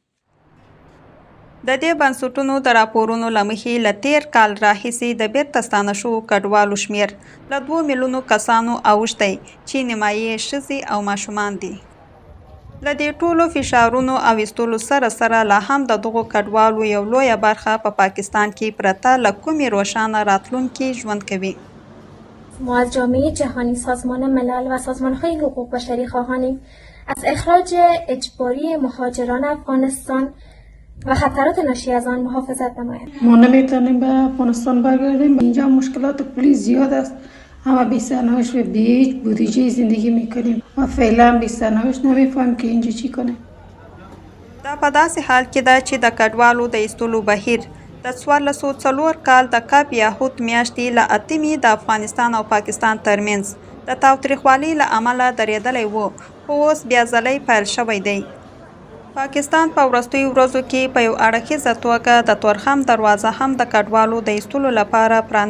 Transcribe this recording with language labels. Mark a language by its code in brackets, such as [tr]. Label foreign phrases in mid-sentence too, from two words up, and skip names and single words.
[ps] د دې بنسټونو د راپورونو له مخې له تیر کال راهیسې د بیرته ستانه شوو کډوالو شمېر له 2 میلیونو کسانو اوښتی چې نیمایي یې ښځې او ماشومان دي. له دې ټولو فشارونو او ایستلو سره سره لا هم د دغو کډوالو یو لویه برخه په پاکستان کې پرته له کومې روښانه راتلونکي ژوند کوي. [fa] ما از جامعه جهانی، سازمان ملل و سازمان‌های حقوق بشری خواهانیم از اخراج اجباری مهاجران افغانستان و خطرات ناشی از آن محافظت نمایند. ما نمیتونیم به افغانستان برگردیم. اینجا مشکلات کلی زیاد است. همه بی سرنوشت و بی هیچ بودجه زندگی میکنیم و فعلا بی سرنوشت نمیفهم که اینجا چی کنیم. [ps] دا په داسې حال کې ده چې د کډوالو د ایستلو بهیر د 1404 کال د کب یاهود میاشتې له 8 د افغانستان او پاکستان ترمنځ د تاوتریخوالي له امله درېدلی و خو اوس بیا ځلی پیل شوی دی. پاکستان په وروستیو ورځو کې په یو اړخیزه توګه د تورخم دروازه هم د کډوالو د ایستلو لپاره پرانیستله.